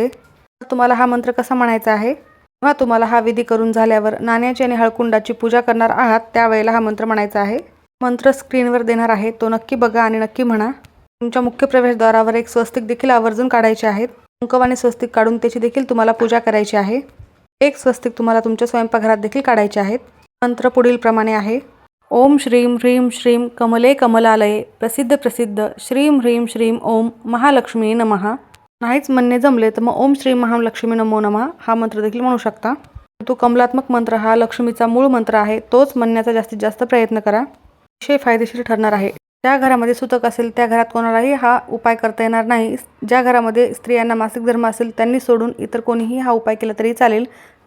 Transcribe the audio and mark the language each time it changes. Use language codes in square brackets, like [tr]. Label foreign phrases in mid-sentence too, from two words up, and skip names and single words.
[mr] तुम्हाला हा मंत्र कसा म्हणायचा आहे? जेव्हा तुम्हाला हा विधी करून झाल्यावर नाण्याची आणि हळकुंडाची पूजा करणार आहात त्यावेळेला हा मंत्र म्हणायचा आहे. मंत्र स्क्रीनवर देणार आहे, तो नक्की बघा आणि नक्की म्हणा. तुमच्या मुख्य प्रवेशद्वारावर एक स्वस्तिक देखील आवर्जून काढायचे आहेत. कुंकवाने स्वस्तिक काढून त्याची देखील तुम्हाला पूजा करायची आहे. एक स्वस्तिक तुम्हाला तुमच्या स्वयंपाकघरात देखील काढायचे आहेत. मंत्र पुढील प्रमाणे आहे. [sa] ओम श्रीम ह्रीम श्रीम कमले कमलालये प्रसिद्ध प्रसिद्ध श्रीम ह्रीम श्रीम ओम महालक्ष्मी नमः. [mr] नाहीच म्हणणे जमले तर मग [sa] ओम श्री महालक्ष्मी नमो नमः [mr] हा मंत्र देखील म्हणू शकता. तो कमलात्मक मंत्र हा लक्ष्मीचा मूळ मंत्र आहे. तोच म्हणण्याचा जास्तीत जास्त प्रयत्न करा. अतिशय फायदेशीर ठरणार आहे. ज्या घरामध्ये सुतक असेल त्या घरात कोणालाही हा उपाय करता येणार नाही. ज्या घरामध्ये स्त्रियांना मासिक धर्म असेल त्यांनी सोडून इतर कोणीही हा उपाय केला तरी चालेल.